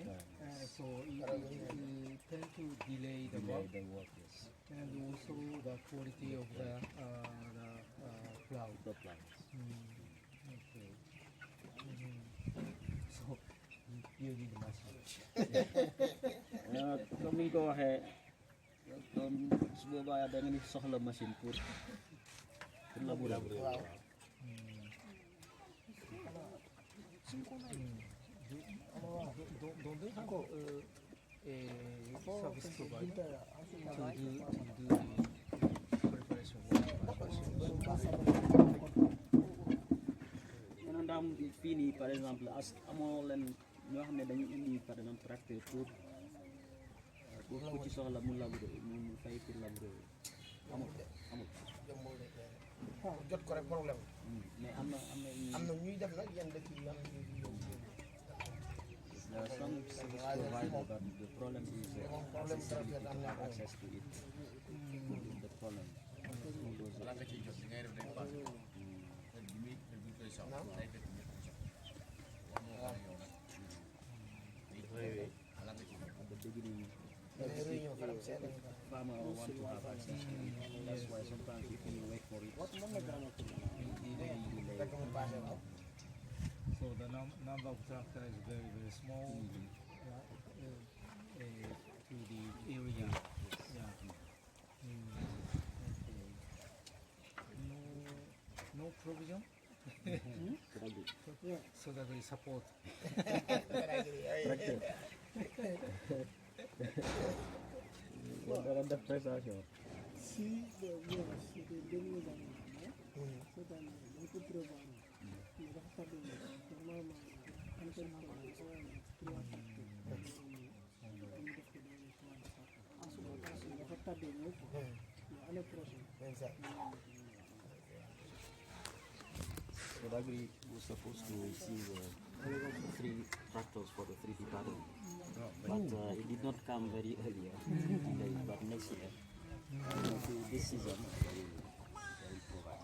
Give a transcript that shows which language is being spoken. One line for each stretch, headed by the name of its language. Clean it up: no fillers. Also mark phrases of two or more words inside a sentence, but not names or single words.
English: So it tend to delay the work, The work is and also the quality of the plow. the plants. Okay. So you need machine.
Wolof: Comme ni ñu ko waxee comme su boobaa da nga ni soxla machine
French: pour labourer.
Wolof: waaw.
English: Don't they have a service provider to do preparation work by machine?
Wolof: Maintenant daam fii nii
French: par exemple
Wolof: amoo leen ñoo xam ne dañu indi
French: par exemple
Wolof: tracteur pour ku ci soxla mu labourer mu fay
French: pour labourer
Wolof: amul jëmbul de jot ko rek problème. mais am na ñuy def nag yenn dëkk yi am na ñuy yóbbu.
English: some service provider but the problem is
Wolof: problème am na
English: access to it. The problem.
Wolof: balaa nga ciy jot li ngay def day passé bi muy koy soxla day fekk ñëpp ñu soxla wax moo tax yow nag balaa nga ciy jot
English: At the beginning,
Wolof: réunion faram seet lañu ko.
English: farmer want to have access to it. That's why sometimes if you wait for it,
Wolof: Fekk mu passé waaw.
English: So the number of tractor is very, very small to the area. Yeah. Okay. No provision? So that we support. the prestation.
French: Si the dernier d'année, cette année, beaucoup de travail. Mais dafa tardé normalement antenne ko trois dafa tardé
Wolof: ñëw ko
French: année prochaine.
English: So Dagri was supposed to receive 3 tractors for the 3 department, but it did not come very earlier. Delayed, but next year, this season, they will provide.